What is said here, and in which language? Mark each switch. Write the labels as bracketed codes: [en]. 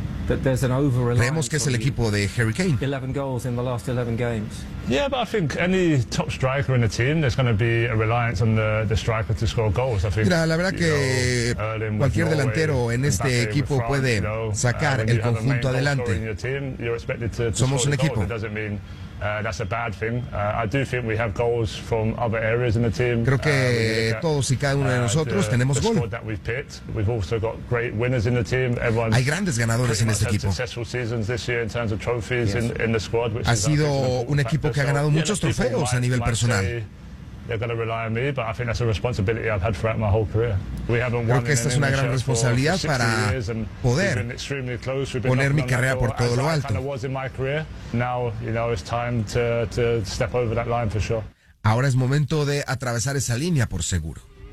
[es] Creemos que es el equipo de Harry Kane. [en] 11 goals in the last 11 games. Yeah, but I think any top striker in the team, there's going to be a reliance on the striker to score goals. [es] Mira, la verdad que cualquier delantero en este equipo puede sacar el conjunto adelante. Somos un equipo. [en] That's a bad thing. I do think we have goals from other areas in the team. [es] Creo que todos y cada uno de nosotros tenemos gol. [en] We've also got great winners in the team. Everyone. [es] Hay grandes ganadores en este equipo. [en] Successful seasons this year in terms of trophies in the squad. [es] Ha sido un equipo que ha ganado muchos trofeos a nivel personal. [en] They're going to rely on me, but I think that's a responsibility I've had throughout my whole career. We haven't won. [es] Creo que esta es una gran responsabilidad para poder poner mi carrera por todo lo alto. [en] Now, you know, it's time to step over that line for sure. [es] Ahora es momento de atravesar esa línea por seguro.